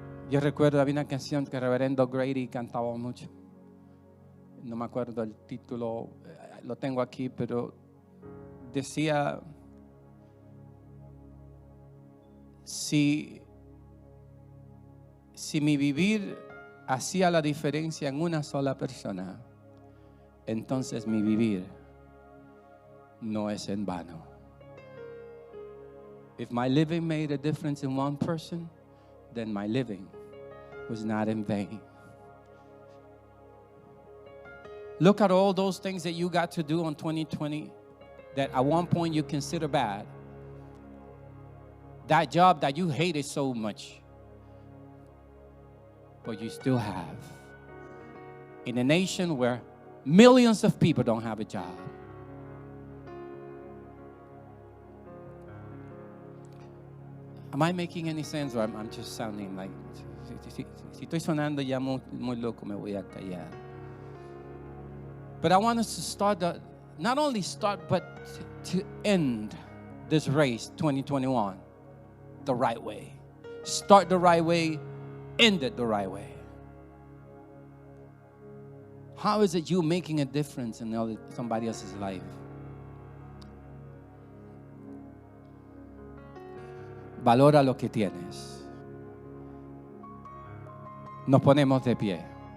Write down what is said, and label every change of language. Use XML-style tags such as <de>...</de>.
<es>Yo recuerdo, había una canción que el reverendo Grady cantaba mucho. No me acuerdo el título, lo tengo aquí, pero decía, si mi vivir hacía la diferencia en una sola persona, entonces mi vivir no es en vano.</es> <en>If my living made a difference in one person, then my living was not in vain. Look at all those things that you got to do on 2020 that at one point you consider bad. That job that you hated so much, but you still have. In a nation where millions of people don't have a job. Am I making any sense, or I'm just sounding like,</en> <es>si estoy sonando ya muy loco, me voy a callar.</es> <en>But I want us to start, not only start, but to end this race 2021 the right way. Start the right way, end it the right way. How is it you making a difference in somebody else's life?</en> <es>Valora lo que tienes. Nos ponemos de pie.</es>